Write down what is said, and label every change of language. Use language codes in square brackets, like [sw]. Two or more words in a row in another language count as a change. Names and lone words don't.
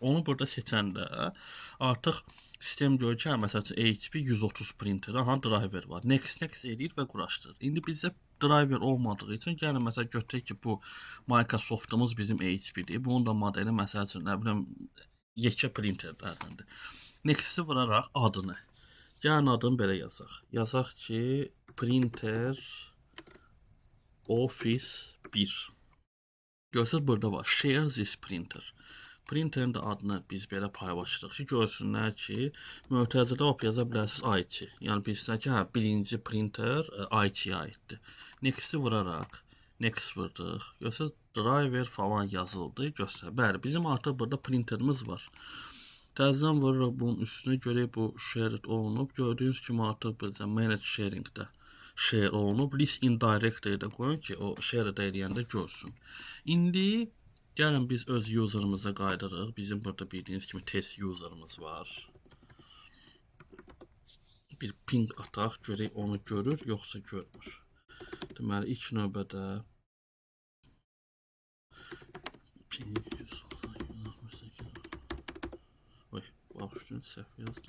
[az] Onu burada seçəndə artıq sistem görür ki, məsələn, HP 130 printeri, aha, driver var. Next edir və quraşdırır. İndi bizdə driver olmadığı üçün gəlin məsələn götürək ki, bu Microsoft'umuz bizim HP-dir. Bunun da modeli məsəl üçün nə bilim yekə printerlərdəndir. Next-i vuraraq adını. Gəlin adını belə yazaq. Yazaq ki, [en] printer office [az] 1. Görürsünüz burada var. [en] Share this printer. [az] Printerin də adını biz belə paylaşırıq ki, görsünlər ki, mötərizədə hop yaza bilərsiniz IT. Yəni bilsinlər ki, hə, birinci printer IT-yə aiddir. Next-i vuraraq, next vurduq. Görürsünüz, driver falan yazıldı. Göstər. Bəli, bizim artıq burada printerimiz var. Təzədən vururuq bunun üstünə, görək bu shared olunub. Gördüyünüz kimi artıq bizə manage sharingdə share olunub. [en] List in directory- [az] də qoyun ki, o share edəndə görsün. İndi gəlin biz öz user'ımıza qaydırıq. Bizim burada bildiyiniz kimi test user'ımız var. Bir ping ataq, görək onu görür, yoxsa görmür. Deməli, ilk növbədə ping bağışlayın, səhv yazdım.